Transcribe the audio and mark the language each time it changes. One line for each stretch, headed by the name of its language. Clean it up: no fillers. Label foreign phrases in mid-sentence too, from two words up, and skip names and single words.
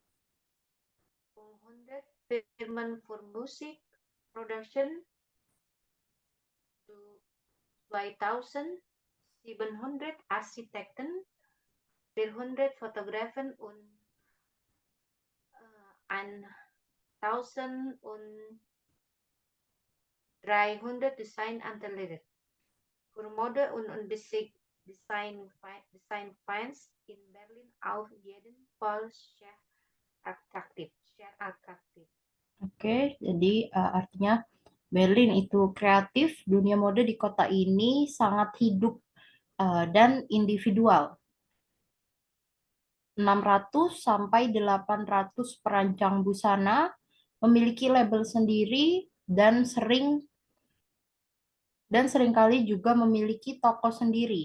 German: 100 Firmen für Musikproduktion, 2700 Architekten, 400 Fotografen und 1300 Designatelier. Für Mode und Design-Fans in Berlin auf jeden Fall sehr attraktif.
Indonesian: Oke, jadi artinya Berlin itu kreatif, dunia mode di kota ini sangat hidup dan individual. 600 sampai 800 perancang busana memiliki label sendiri dan seringkali juga memiliki toko sendiri.